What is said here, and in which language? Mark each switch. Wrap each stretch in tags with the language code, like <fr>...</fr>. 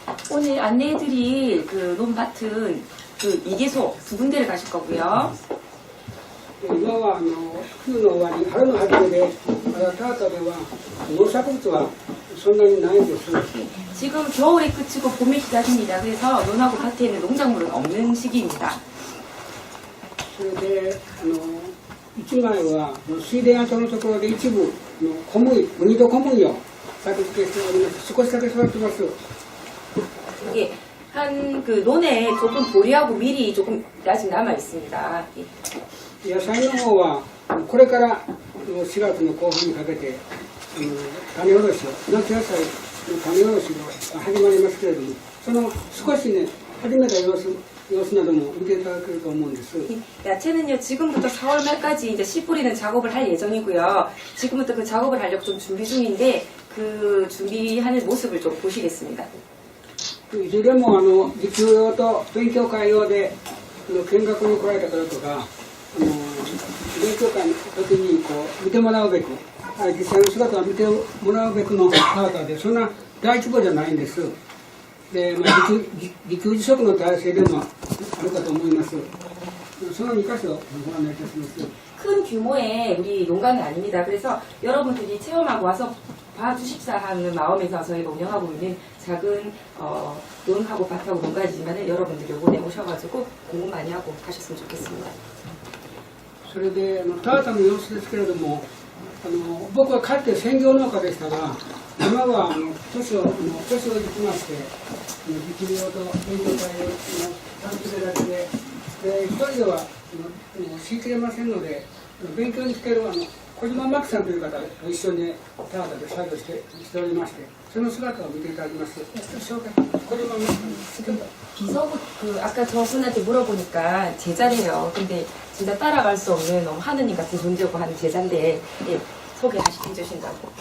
<ko>오늘 안내해드릴 그 논밭은 그 2개소 두 군데를 가실 거고요.</ko> <ja>今は冬の終わり、春の初めで、田畑では農作物はそんなにないんです。</ja> <ko>지금 겨울이 끝이고 봄이 시작입니다. 그래서 논하고 밭에 있는 농작물은 없는 시기입니다.</ko> <ja>それで一枚は水田跡のところで一部小麦、ウニと小麦を作付けしております。少しだけ育ってます。</ja> <ko>이게 한 그 논에 조금 보리하고 밀이 조금 아직 남아 있습니다.</ko> <ja>野菜の方はこれから4月の後半にかけて種おろしを夏野菜の種おろしが始まりますけれども、その少しね始めた様子なども見ていただけると思うんです。</ja> <ko>야채는요 지금부터 4월 말까지 이제 씨 뿌리는 작업을 할 예정이고요. 지금부터 그 작업을 하려고 좀 준비 중인데 그 준비하는 모습을 좀 보시겠습니다.</ko> <ja>いずれも実習用と勉強会用で見学に来られた方とか勉強会の時に見てもらうべく実際の姿を見てもらうべくの田畑でそんな大規模じゃないんです。で、自給自足の体制でもあるかと思います。その2箇所をご案内いたします。</ja> <ko>큰 규모의 우리 농가는 아닙니다. 그래서 여러분들이 체험하고 와서 봐주십사 하는 마음에서 저희가 운영하고 있는 작은 논하고 밭하고 농가이지만 여러분들이 요번에 오셔가지고 공부 많이 하고 가셨으면 좋겠습니다.</ko> <ja>それで田畑の様子ですけれども僕はかつて専業農家でしたが今は年をいきまして自給用と勉強会を担当するだけで一人ではしきれませんので勉強に来ている小島真紀さんという方と一緒に田畑で作業しておりましてその姿を見ていただきます。小島真紀さん</ja> <ko>비서부 아까 저분한테 물어보니까 제자래요. 근데 진짜 따라갈 수 없는 너무 하느님 같은 존재고 하는 제자인데 예, 소개해 주신다고.</ko>